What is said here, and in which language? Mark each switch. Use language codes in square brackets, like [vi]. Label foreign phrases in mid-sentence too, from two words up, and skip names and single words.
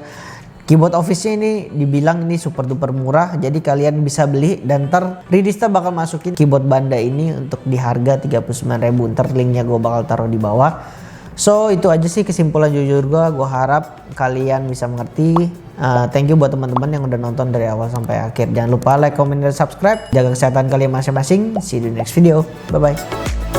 [id] Keyboard office-nya ini dibilang ini [en] super duper [id] murah, jadi kalian bisa beli, dan ntar Ridista bakal masukin keyboard Bandai ini untuk di harga 39.000. Ntar linknya gue bakal taruh di bawah. So itu aja sih kesimpulan jujur gue harap kalian bisa mengerti. [en] Thank you [id] buat teman-teman yang udah nonton dari awal sampai akhir. Jangan lupa [en] like, comment, [id] dan subscribe. Jaga kesehatan kalian masing-masing. [en] See you [id] di [en] next video. Bye bye.